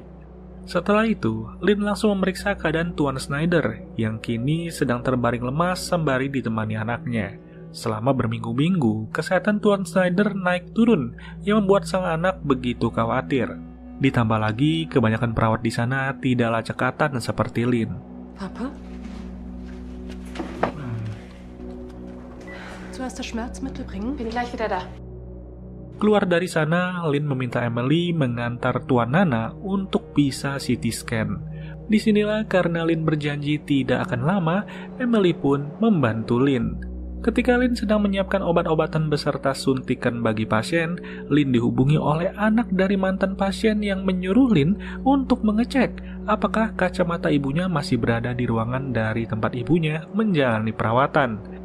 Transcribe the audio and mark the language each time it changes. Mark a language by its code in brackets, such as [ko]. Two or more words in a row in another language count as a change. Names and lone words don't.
[id] Setelah itu, Lin langsung memeriksa keadaan Tuan Schneider yang kini sedang terbaring lemas sembari ditemani anaknya. Selama berminggu-minggu, kesehatan Tuan Schneider naik turun yang membuat sang anak begitu khawatir. Ditambah lagi, kebanyakan perawat di sana tidaklah cekatan seperti Lin. [de] Papa? Zuerst das Schmerzmittel bringen? Bin gleich wieder da. [id] Keluar dari sana, Lin meminta Emily mengantar Tuan Nana untuk bisa [en] CT scan. [id] Disinilah karena Lin berjanji tidak akan lama, Emily pun membantu Lin. Ketika Lin sedang menyiapkan obat-obatan beserta suntikan bagi pasien, Lin dihubungi oleh anak dari mantan pasien yang menyuruh Lin untuk mengecek apakah kacamata ibunya masih berada di ruangan dari tempat ibunya menjalani perawatan.